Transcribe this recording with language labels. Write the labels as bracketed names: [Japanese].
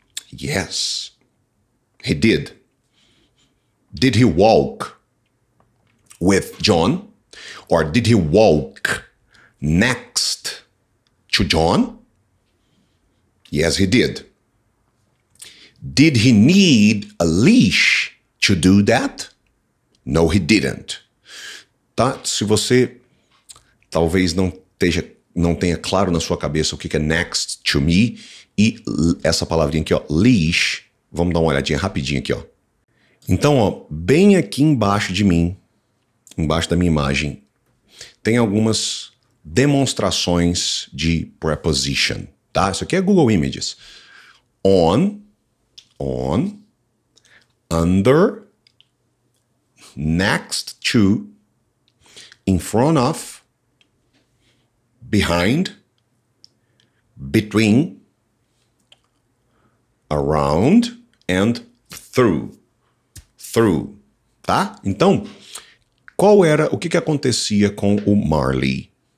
[English] Yes, he did. Did he walk with John? Or did he walk next to John? Yes, he did. Did he need a leash to do that? No, he didn't. [Portuguese] Tá? Se você talvez não tenha claro na sua cabeça o que é [English] next to me [Portuguese] e essa palavrinha aqui, ó, leash, vamos dar uma olhadinha rapidinho aqui, ó. Então, ó, bem aqui embaixo de mim, embaixo da minha imagem, tem algumas demonstrações de preposition, tá? Isso aqui é Google Images. [English] On, under, next to, in front of, behind, between, around, and through. through, [Portuguese] tá? Então, o que acontecia com o Marley?